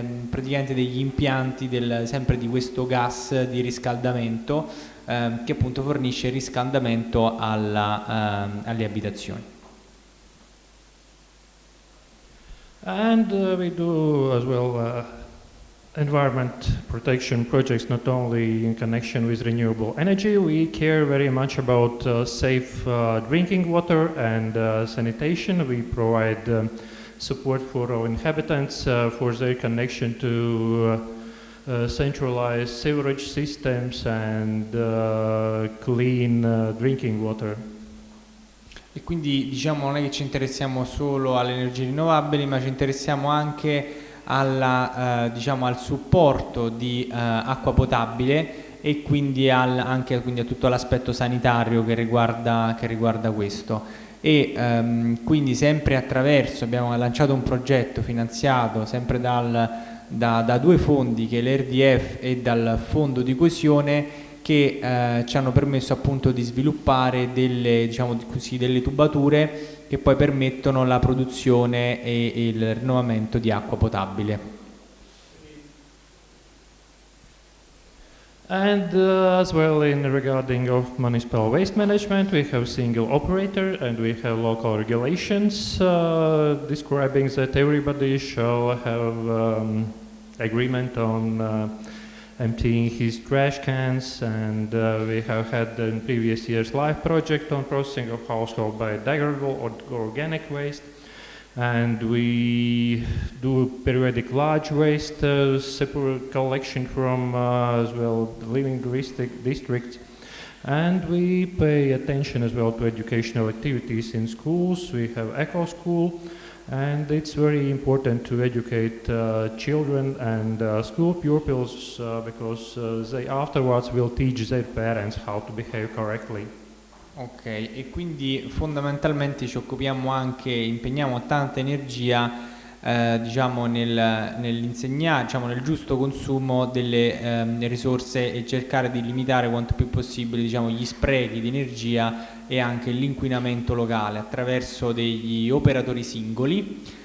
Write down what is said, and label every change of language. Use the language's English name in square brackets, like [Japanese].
[Italian] praticamente degli impianti sempre di questo gas di riscaldamento che appunto fornisce riscaldamento alle abitazioni. [English] And we do as well environment protection projects, not only in connection with renewable energy. We care very much about safe drinking water and sanitation. We provide support for our inhabitants for their connection to centralized sewerage systems and clean drinking water. [Italian] E quindi diciamo non è che ci interessiamo solo alle energie rinnovabili, ma ci interessiamo anche diciamo, al supporto di acqua potabile e quindi anche a tutto l'aspetto sanitario che riguarda questo. E quindi sempre abbiamo lanciato un progetto finanziato sempre da due fondi che è l'RDF e dal fondo di coesione che ci hanno permesso appunto di sviluppare delle, diciamo così, delle tubature che poi permettono la produzione e il rinnovamento di acqua potabile. [English] And as well in regarding of municipal waste management, we have single operator and we have local regulations describing that everybody shall have agreement on emptying his trash cans, and we have had in previous years live project on processing of household biodegradable or organic waste. And we do periodic large waste separate collection from as well living districts, and we pay attention as well to educational activities in schools. We have eco school, and it's very important to educate children and school pupils because they afterwards will teach their parents how to behave correctly. [Italian] Ok, e quindi fondamentalmente ci occupiamo anche, impegniamo tanta energia diciamo nell'insegnare, diciamo nel giusto consumo delle risorse e cercare di limitare quanto più possibile, diciamo, gli sprechi di energia e anche l'inquinamento locale attraverso degli operatori singoli,